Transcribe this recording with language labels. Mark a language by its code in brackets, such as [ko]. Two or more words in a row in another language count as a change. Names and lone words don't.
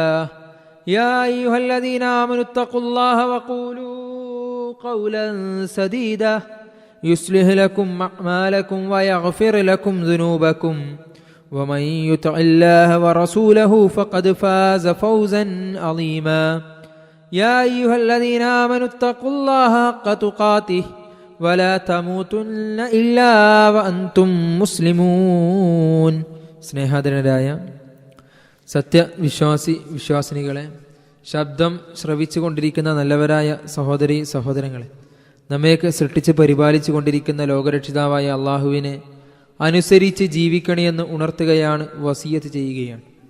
[ar] يا أيها الذين آمنوا اتقوا الله وقولوا قولا سديدا يصلح لكم أعمالكم ويغفر لكم ذنوبكم ومن يطع الله ورسوله فقد فاز فوزا عظيما. يا أيها الذين آمنوا اتقوا الله حق تقاته ولا تموتن إلا وأنتم مسلمون. [ml] സ്നേഹാദരനായ വിശ്വാസിനികളെ, ശബ്ദം ശ്രവിച്ചു കൊണ്ടിരിക്കുന്ന നല്ലവരായ സഹോദരി സഹോദരങ്ങളെ, നമ്മയൊക്കെ സൃഷ്ടിച്ച് പരിപാലിച്ചു കൊണ്ടിരിക്കുന്ന ലോകരക്ഷിതാവായ അള്ളാഹുവിനെ അനുസരിച്ച് ജീവിക്കണമെന്ന് ഉണർത്തുകയാണ്, വസിയത്ത് ചെയ്യുകയാണ്.